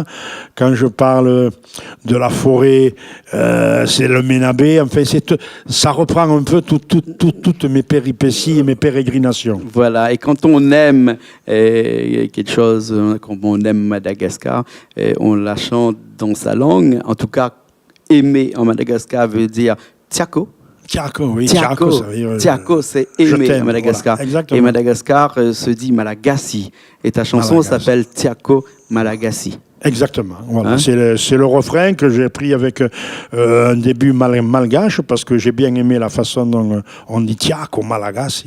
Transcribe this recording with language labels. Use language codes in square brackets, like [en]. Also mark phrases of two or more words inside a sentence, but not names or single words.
[fr] Quand je parle de la forêt, c'est le Ménabé. Enfin, ça reprend un peu toutes mes péripéties et mes pérégrinations. Voilà, et quand on aime quelque chose, comme on aime Madagascar, on la chante dans sa langue. En tout cas, aimer en Madagascar veut dire Tiako. Tiako, oui. Tiako, c'est aimer à Madagascar. Voilà, et Madagascar se dit Malagasy. Et ta chanson s'appelle Tiako Malagasy. Exactement. Voilà. Hein? C'est le refrain que j'ai pris avec un début malgache parce que j'ai bien aimé la façon dont on dit Tiako Malagasy.